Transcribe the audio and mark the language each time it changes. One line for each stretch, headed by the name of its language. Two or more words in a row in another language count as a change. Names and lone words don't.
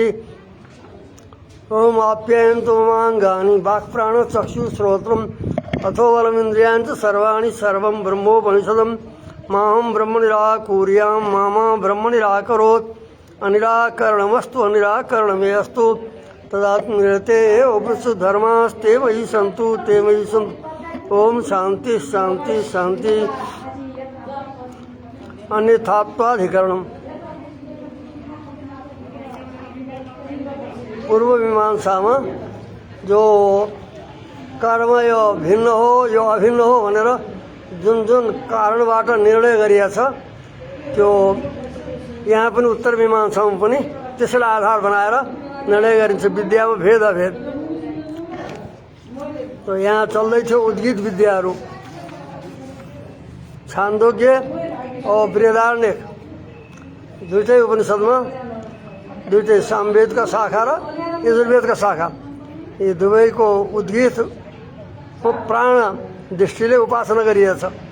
Sanskrit: ओम आप्यायन्तु ममाङ्गानि वाक्प्राणचक्षुश्रोत्रम् अथो बलमिन्द्रियाणि च सर्वाणि सर्वं ब्रह्मोपनिषदम् माहं ब्रह्म निराकुर्यां मामा ब्रह्म निराकरोत् अनिराकरणमस्तु अनिराकरणमेऽस्तु तदात्मनिरते उपनिषु धर्मास्ते मयि सन्तु ते मयि सन्तु। ओम शांति शांति शांति। अन्यथात्वाधिकरणम्
Hindi: पूर्व मीमांसा में जो कर्म
Nepali: यो भिन्न हो यो अभिन्न हो भनेर जुन जुन कारणबाट निर्णय गरिएको छ त्यो यहाँ पनि उत्तर मीमांसामा पनि त्यसलाई आधार बनाएर निर्णय गरिन्छ विद्यामा भेद अभेद। तो यहाँ चल्दै थियो उद्गीत विद्याहरू छान्दोग्य और बृहदारण्यक दुईटै उपनिषदमा दुईटै सामवेदका शाखा र यजुर्वेदका शाखा यी दुवैको उद्गीत को प्राण दृष्टिले उपासना गरिएको छ।